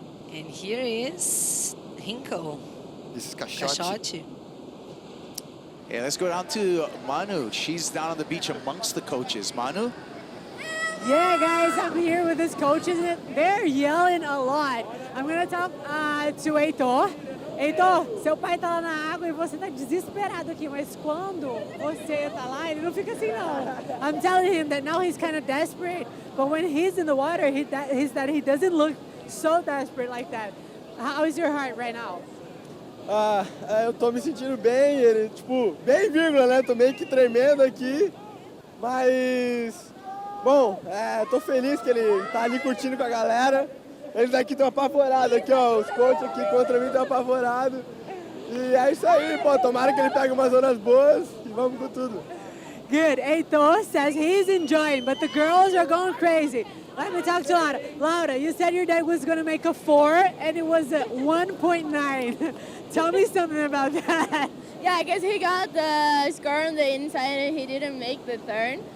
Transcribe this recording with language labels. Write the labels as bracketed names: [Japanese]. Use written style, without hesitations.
[English] And here is Hickel. This is Caixote. Hey, let's go down to Manu. She's down on the beach amongst the coaches. Manu? Yeah, guys, I'm here with his coaches. They're yelling a lot. I'm going to talk to Heitor. [Portuguese] Heitor, seu pai tá lá na água e você tá desesperado aqui, mas quando você tá lá, ele não fica assim, não. [English] I'm telling him that now he's kind of desperate, but when he's in the water, he doesn't look so desperate like that. How is your heart right now? [Portuguese] Eu tô me sentindo bem, ele, tipo, bem vírgula, né? Tô meio que tremendo aqui, mas, bom, tô feliz que ele tá ali curtindo com a galera. Eles aqui estão apavorados, aqui, ó, os coaches aqui contra mim estão apavorados. E é isso aí, pô, tomara que ele pegue umas horas boas e vamos com tudo. [English] Good. Heitor says he's enjoying, but the girls are going crazy. Let me talk to Laura. Laura, you said your dad was going to make a 4, and it was a 1.9. Tell me something about that. Yeah, I guess he got the score on the inside and he didn't make the turn.